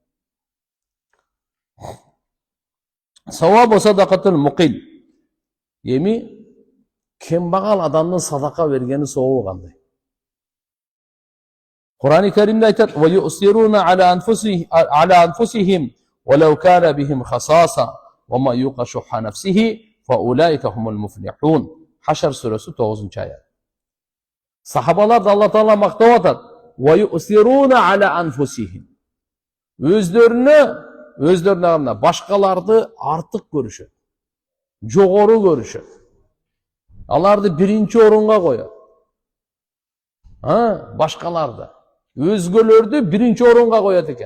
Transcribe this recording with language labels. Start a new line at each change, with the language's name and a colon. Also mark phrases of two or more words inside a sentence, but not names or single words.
Arabic: ثواب صدقة المقل.
Kyrgyz: Эми кембагал адамдын садака бергени сообу кандай? Кур'ан-ы Каримде айтат:
Arabic: "ويؤثرون على أنفسهم ولو كان بهم خصاصة ومن يوق شح نفسه فأولئك هم المفلحون."
Kyrgyz: Хашр сүрөсү 9-аят. Сахабаларды Алла Таала мактап атат:
Arabic: "ويؤثرون على أنفسهم."
Kyrgyz: Өздөрүнө башкаларды артык көрүшөт, жогору көрүшөт. Аларды биринчи орунга коет. Башкаларды, өзгөлөрдү биринчи орунга коет экен.